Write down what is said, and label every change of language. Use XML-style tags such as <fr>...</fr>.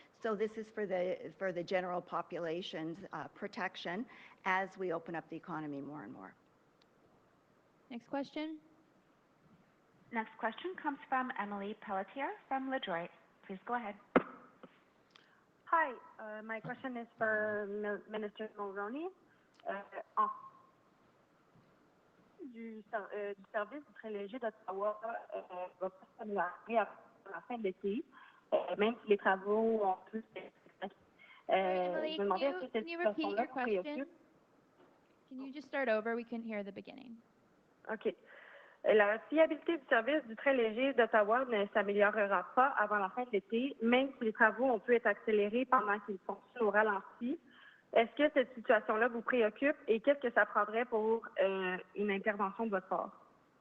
<en>So this is for the general population's protection as we open up the economy more and more. Next question. Next question comes from Emily Pelletier from Ledroit. Please go ahead. Hi, my question is for Minister Mulroney.</en> <fr>Du service du train léger d'Ottawa va pas s'améliorer à la fin de l'été, même si les travaux ont plus</fr> <en>Emily, can you repeat your question? Can you just start over? We couldn't hear the beginning. OK.</en> <fr>La fiabilité du service du train léger d'Ottawa ne s'améliorera pas avant la fin de l'été, même si les travaux ont pu être accélérés pendant qu'ils fonctionnent au ralenti. Est-ce que cette situation-là vous préoccupe et qu'est-ce que ça prendrait pour une intervention de votre part?</fr>